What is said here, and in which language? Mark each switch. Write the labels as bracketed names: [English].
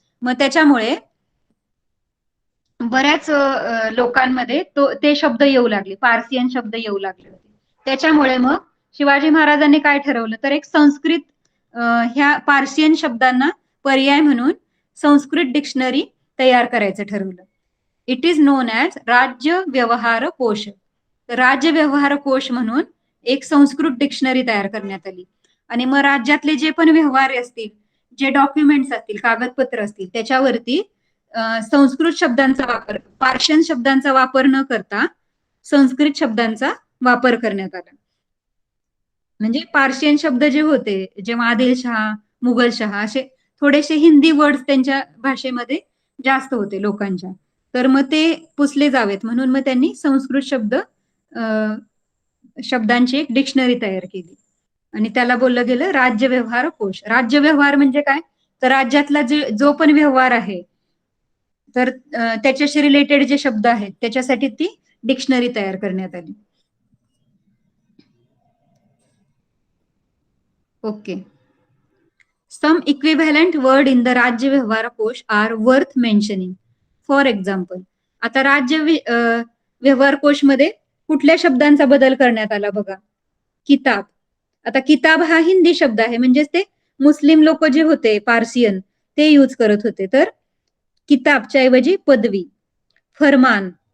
[Marathi] मग त्याच्यामुळे बऱ्याच लोकांमध्ये ते शब्द येऊ लागले, पार्सियन शब्द येऊ लागले होते. त्याच्यामुळे मग शिवाजी महाराजांनी काय ठरवलं, तर एक संस्कृत ह्या पार्सियन शब्दांना पर्याय म्हणून संस्कृत डिक्शनरी तयार करायचं ठरवलं. [English] It is known as राज्य व्यवहार कोश. [Marathi] राज्य व्यवहार कोश म्हणून एक संस्कृत डिक्शनरी तयार करण्यात आली. आणि मग राज्यातले जे पण व्यवहार असतील, जे डॉक्युमेंट्स असतील, कागदपत्र असतील, त्याच्यावरती संस्कृत शब्दांचा वापर, पार्शियन शब्दांचा वापर न करता संस्कृत शब्दांचा वापर करण्यात आला. म्हणजे पार्शियन शब्द जे होते, जेव्हा आदिलशहा, मुघलशहा असे थोडेसे हिंदी वर्ड्स त्यांच्या भाषेमध्ये जास्त होते लोकांच्या, तर मग ते पुसले जावेत म्हणून मग त्यांनी संस्कृत शब्दांची एक डिक्शनरी तयार केली आणि त्याला बोललं गेलं राज्य व्यवहार कोश. राज्य व्यवहार म्हणजे काय, तर राज्यातला जो पण व्यवहार आहे, तर त्याच्याशी रिलेटेड जे शब्द आहेत त्याच्यासाठी ती डिक्शनरी तयार करण्यात आली. Okay. [English] Some equivalent word in the राज्य व्यवहार कोश are worth mentioning. For example, [Marathi] आता व्यवहार कोशमध्ये कुठल्या शब्दांचा बदल करण्यात आला बघा. किताब. आता किताब हा हिंदी शब्द आहे, म्हणजेच ते मुस्लिम लोक जे होते पारसियन ते यूज करत होते. तर किताबच्या ऐवजी पदवी. फरमान.